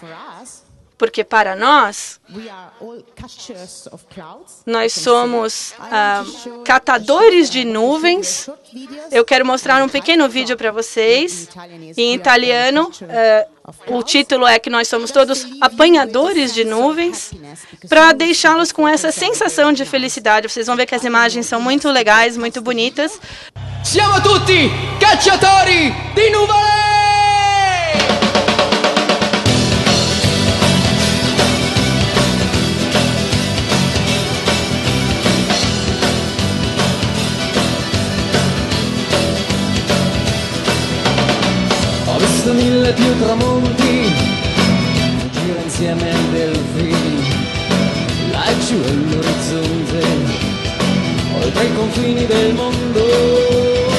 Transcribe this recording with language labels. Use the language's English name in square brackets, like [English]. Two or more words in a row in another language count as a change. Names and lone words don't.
[Portuguese] Porque para nós somos catadores de nuvens. Eu quero mostrar um pequeno vídeo para vocês. Em italiano, o título é que nós somos todos apanhadores de nuvens, para deixá-los com essa sensação de felicidade. Vocês vão ver que as imagens são muito legais, muito bonitas. [Italian] Siamo tutti cacciatori di nuvole! Ho visto 1000 più tramonti, gira insieme al delfino, laggiù all'orizzonte, oltre i confini del mondo.